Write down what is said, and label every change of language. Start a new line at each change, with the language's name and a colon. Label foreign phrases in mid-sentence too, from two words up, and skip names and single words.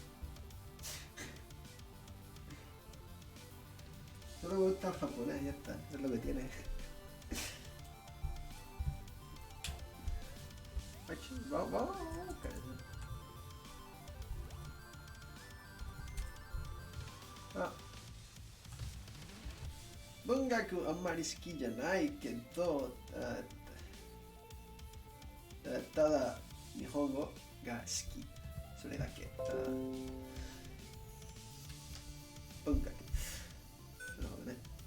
Spanish: Solo me gusta el japonés, ya está. Es lo que tiene. Vamos a buscar eso.
Japanese: Bungaku あんまり好きじゃないけど、ただ日本語が好き。それだけ。文学。なるほどね。